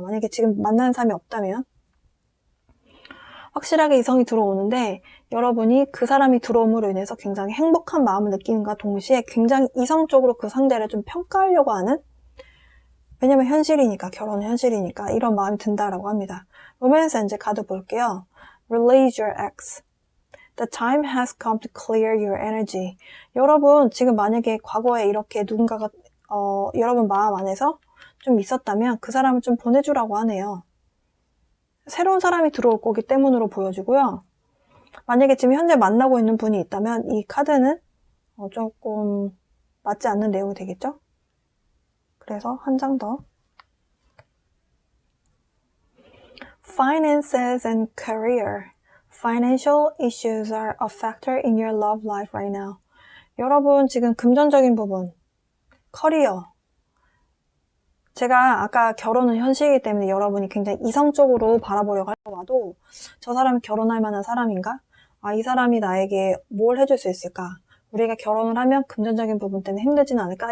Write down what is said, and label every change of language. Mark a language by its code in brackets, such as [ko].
[ko] 만약에 지금 만나는 사람이 없다면 확실하게 이성이 들어오는데, 여러분이 그 사람이 들어옴으로 인해서 굉장히 행복한 마음을 느끼는과 동시에 굉장히 이성적으로 그 상대를 좀 평가하려고 하는, 왜냐면 현실이니까, 결혼은 현실이니까 이런 마음이 든다라고 합니다. 로맨스 엔젤 카드 볼게요. [en] Release your ex. The time has come to clear your energy. [ko] 여러분 지금 만약에 과거에 이렇게 누군가가 여러분 마음 안에서 좀 있었다면 그 사람을 좀 보내주라고 하네요. 새로운 사람이 들어올 거기 때문으로 보여지고요. 만약에 지금 현재 만나고 있는 분이 있다면 이 카드는 조금 맞지 않는 내용이 되겠죠? 그래서 한 장 더. [en] Finances and career. Financial issues are a factor in your love life right now. [ko] 여러분 지금 금전적인 부분, 커리어. 제가 아까 결혼은 현실이기 때문에 여러분이 굉장히 이성적으로 바라보려고 하더라도 저 사람이 결혼할 만한 사람인가? 이 사람이 나에게 뭘 해줄 수 있을까? 우리가 결혼을 하면 금전적인 부분 때문에 힘들지는 않을까?